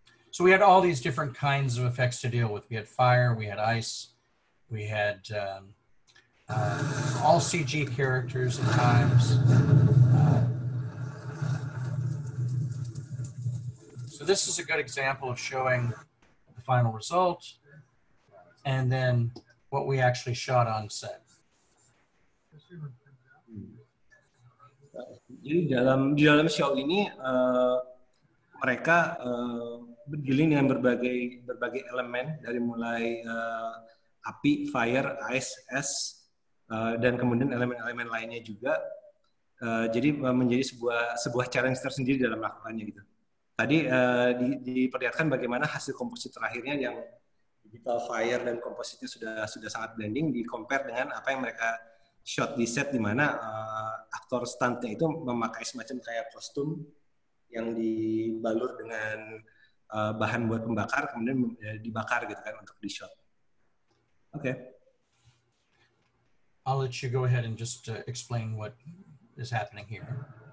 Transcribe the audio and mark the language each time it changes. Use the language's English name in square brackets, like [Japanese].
[English] So we had all these different kinds of effects to deal with. We had fire, we had ice, we had all CG characters at times. So this is a good example of showing the final result and then what we actually shot on set. [Indonesian] Jadi di dalam show ini mereka bergiling dengan berbagai elemen dari mulai api, fire, ice, es, dan kemudian elemen-elemen lainnya juga. Jadi menjadi sebuah challenge tersendiri dalam melakukannya gitu. Tadi diperlihatkan bagaimana hasil komposit terakhirnya yang digital fire dan kompositnya sudah sangat blending di compare dengan apa yang mereka shot di set di mana aktor stuntnya itu memakai semacam kayak kostum yang dibalur dengan bahan buat pembakar kemudian dibakar gitu kan untuk di shot. [English] Okay. I'll let you go ahead and just explain what is happening here.